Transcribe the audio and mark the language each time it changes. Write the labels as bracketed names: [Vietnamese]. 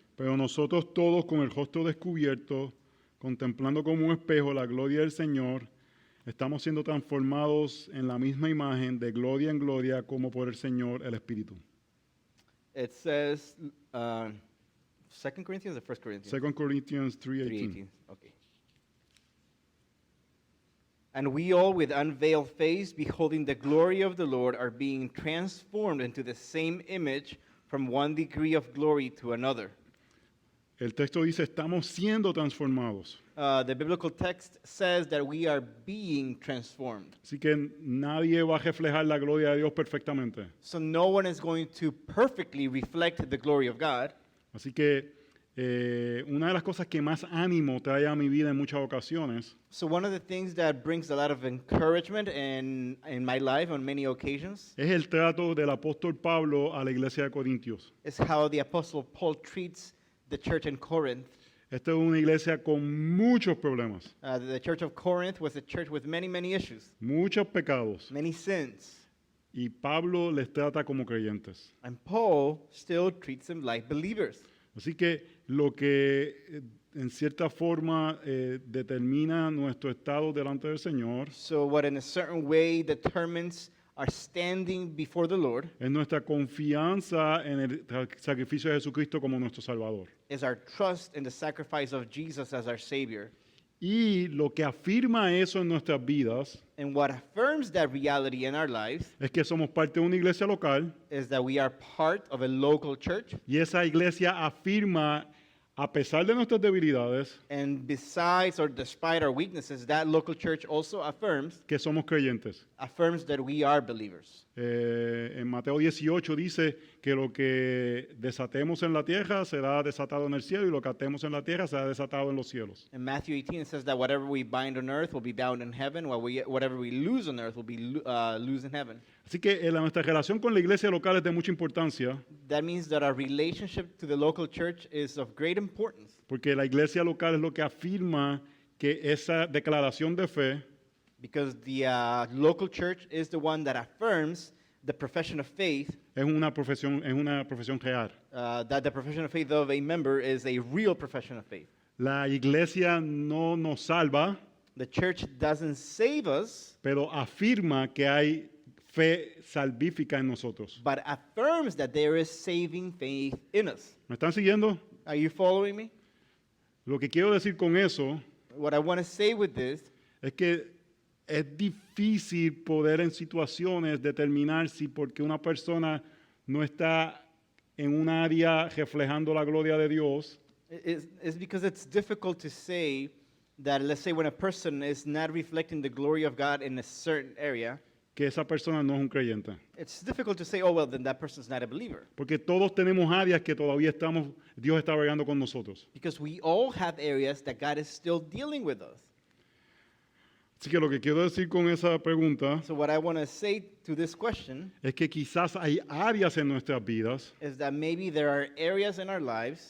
[Spanish] Pero nosotros todos con el rostro descubierto, contemplando como un espejo la gloria del Señor, estamos siendo transformados en la misma imagen de gloria en gloria como por el Señor el Espíritu. [English] It says, 2 Corinthians or 1 Corinthians? 2 Corinthians 3:18. Okay. And we all, with unveiled face, beholding the glory of the Lord, are being transformed into the same image from one degree of glory to another. [Spanish] El texto dice, estamos siendo transformados. [English] The biblical text says that we are being transformed. [Spanish] Así que nadie va a reflejar la gloria de Dios perfectamente. [English] So no one is going to perfectly reflect the glory of God. [Spanish] Así que una de las cosas que más ánimo trae a mi vida en muchas ocasiones [English] So one of the things that brings a lot of encouragement in my life on many occasions [Spanish] es el trato del apóstol Pablo a la iglesia de Corintios. [English] is how the Apostle Paul treats the church in Corinth. [Spanish] Esta es una iglesia con muchos problemas, [English] The church of Corinth was a church with many, many issues, [Spanish] muchos pecados, [English] many sins. [Spanish] y Pablo les trata como creyentes. [English] And Paul still treats them like believers. [Spanish] Así que lo que en cierta forma determina nuestro estado delante del Señor [English] So what in a certain way determines our standing before the Lord [Spanish] es nuestra confianza en el sacrificio de Jesucristo como nuestro Salvador. [English] is our trust in the sacrifice of Jesus as our Savior. [Spanish] Y lo que afirma eso en nuestras vidas [English] And what affirms that reality in our lives [Spanish] es que somos parte de una iglesia local [English] is that we are part of a local church. [Spanish] y esa iglesia afirma, a pesar de nuestras debilidades, [English] And besides or despite our weaknesses, that local church also affirms [Spanish] que somos creyentes. [English] that we are believers. [Spanish] En Mateo 18 dice que lo que desatemos en la tierra será desatado en el cielo y lo que atemos en la tierra será desatado en los cielos. [English] In Matthew 18, it says that whatever we bind on earth will be bound in heaven, while whatever we lose on earth will be loose in heaven. [Spanish] Así que nuestra relación con la iglesia local es de mucha importancia [English] That means that our relationship to the local church is of great importance [Spanish] porque la iglesia local es lo que afirma que esa declaración de fe [English] because the local church is the one that affirms the profession of faith, [Spanish] es una profesión real. [English] that the profession of faith of a member is a real profession of faith. [Spanish] La iglesia no nos salva, [English] The church doesn't save us, [Spanish] pero afirma que hay fe salvífica en nosotros. [English] but affirms that there is saving faith in us. [Spanish] ¿Me están siguiendo? [English] Are you following me? [Spanish] Lo que quiero decir con eso [English] What I want to say with this [Spanish] es que es difícil poder en situaciones determinar si porque una persona no está en un área reflejando la gloria de Dios, [English] is because it's difficult to say that, let's say, when a person is not reflecting the glory of God in a certain area, [Spanish] que esa persona no es un creyente. [English] it's difficult to say, oh, well, then that person's not a believer. [Spanish] Porque todos tenemos áreas que todavía Dios está bregando con nosotros. [English] Because we all have areas that God is still dealing with us. [Spanish] Así que lo que quiero decir con esa pregunta [English] So what I want to say to this question [Spanish] es que quizás hay áreas en nuestras vidas [English] is that maybe there are areas in our lives